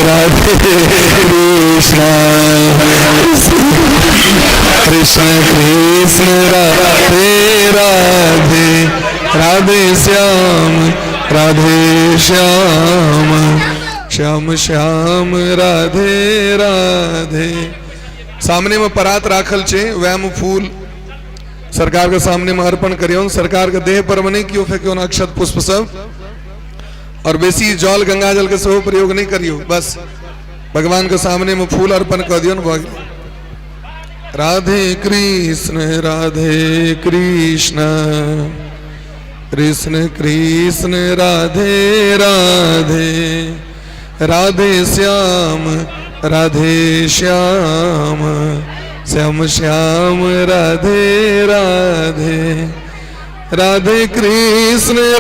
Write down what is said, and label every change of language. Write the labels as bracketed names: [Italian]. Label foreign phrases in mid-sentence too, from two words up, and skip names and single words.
[Maithili] कृष्ण कृष्ण राधे राधे राधे श्याम श्याम श्याम राधे राधे। सामने में परात राखल छे, वैम फूल सरकार के सामने में अर्पण करियो। सरकार के देह पर नहीं कियो फेंकियो ना अक्षत पुष्प सब, और बेसी जल गंगा जल के सब प्रयोग नहीं करियो। बस भगवान के सामने में फूल अर्पण कर दियो ना। राधे कृष्ण कृष्ण कृष्ण राधे राधे राधे श्याम श्याम श्याम राधे राधे राधे कृष्ण